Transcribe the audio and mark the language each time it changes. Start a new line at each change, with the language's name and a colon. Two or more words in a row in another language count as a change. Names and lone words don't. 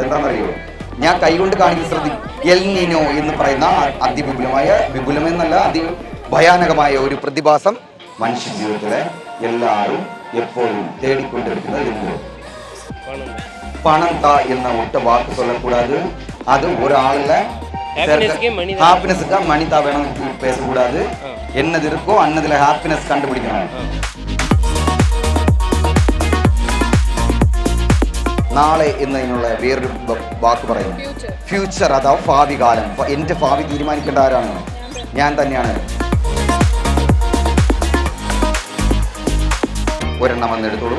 Malayalam: എന്താണെന്നറിയോ? ഞാൻ കൈകൊണ്ട് കാണിക്കുന്ന എൽ നീനോ എന്ന് പറയുന്ന വിപുലമെന്നല്ല അതിഭയാനകമായ ഒരു പ്രതിഭാസം മനുഷ്യ ജീവിതത്തിലെ എല്ലാവരും എപ്പോഴും തേടിക്കൊണ്ടിരിക്കുന്നത് എന്ത്? പണം താ എന്ന ഒറ്റ വാക്ക് சொல்லக்கூடாது.
Tamil: அது ஒரு ஆளுல ஹாப்பினஸ்க்கு மணி தா வேணும் பேசக்கூடாது. என்னது இருக்கோ அன்னதுல ஹாப்பினஸ் கண்டுபிடிக்கணும்.
Malayalam: നാളെ എന്നതിനുള്ള വേറൊരു വാക്ക് പറയും, ഫ്യൂച്ചർ, അഥവാ ഭാവി കാലം. എൻ്റെ ഭാവി തീരുമാനിക്കേണ്ട ആരാണ്? ഞാൻ തന്നെയാണ്. ഒരെണ്ണം വന്നെടുത്തോളൂ.